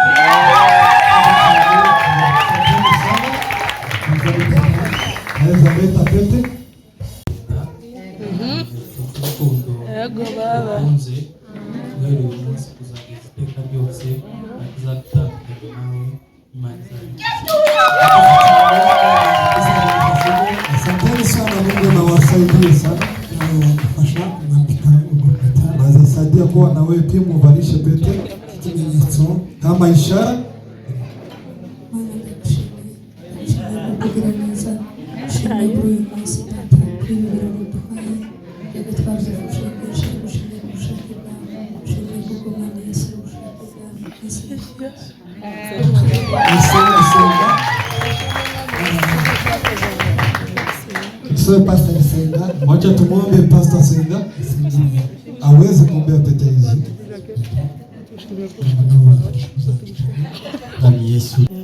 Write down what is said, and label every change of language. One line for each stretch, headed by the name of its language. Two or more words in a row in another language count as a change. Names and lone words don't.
Kinyarwanda: Yego baba. Guhera uyu munsi kuzageza iteka ryose azatandukanye nawe Imana
Swahili: Asanteni sana, Mungu anawasaidie sana na watufasha kuandika ukutani. Naweza kuwa na wewe pia muvalishe pete kimenyetso kama ishara.
Kinyarwanda: Mana ndagushimiye kugira neza ushimye kuri uyu munsi Data kuri ibi birori duhaye reka twabyifashe gushimira ubushake bwawe ushimye kuko Mana Yesu ubushake bwawe Pastor Senga,
Swahili: wacha tumwombe Pastor Senga aweze kuombea pete hizi. Ndani Yesu.